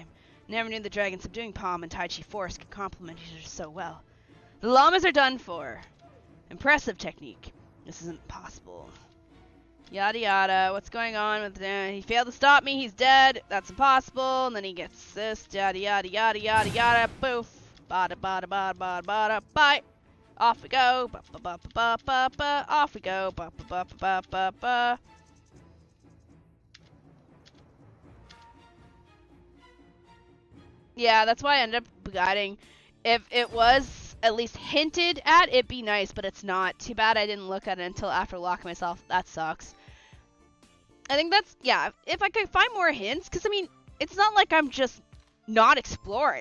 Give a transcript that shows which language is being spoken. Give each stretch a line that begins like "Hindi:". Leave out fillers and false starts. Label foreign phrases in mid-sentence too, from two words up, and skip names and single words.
English: Never knew the dragon subduing palm and Tai Chi force could complement each other so well. The llamas are done for. Impressive technique. This isn't possible. Yada yada. What's going on with he failed to stop me. He's dead. That's impossible. And then he gets this. Yada yada yada yada yada. Boof. Bada bada bada bada bada. Bye. Off we go. Ba ba ba ba ba ba. Off we go. Ba ba ba ba ba ba. Yeah, that's why I ended up guiding. If it was at least hinted at, it'd be nice, but it's not. Too bad I didn't look at it until after locking myself. That sucks. I think that's, yeah, if I could find more hints, because, I mean, it's not like I'm just not exploring.